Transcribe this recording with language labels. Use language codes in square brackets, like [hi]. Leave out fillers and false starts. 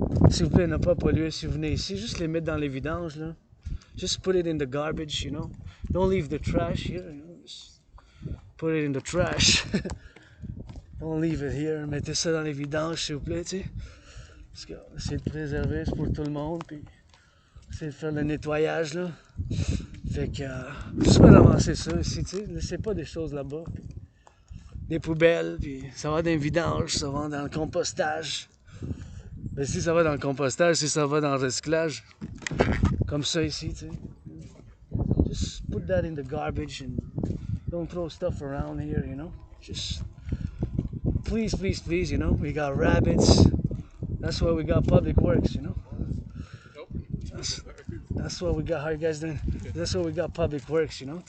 [fr] S'il vous plaît, ne pas polluer si vous venez ici. Juste les mettre dans les vidanges, là. [en] Just put it in the garbage, you know. Don't leave the trash here, you know. Just put it in the trash. Don't leave it here. [fr] Mettez ça dans les vidanges, s'il vous plaît, tu sais. Parce que c'est de préserver, c'est pour tout le monde. Puis c'est de faire le nettoyage, là. Fait que, juste ramasser ça ici, tu sais. Laissez pas des choses là-bas. Des poubelles, puis ça va dans les vidanges, ça va dans le compostage. Mais si ça va dans le compostage, si ça va dans le recyclage, comme ça ici, tu sais. [en] Just put that in the garbage and don't throw stuff around here, you know. Just please, please, please, you know. We got rabbits. That's why we got Public Works, you know. That's what we got. How you guys doing? That's what we got Public Works, you know.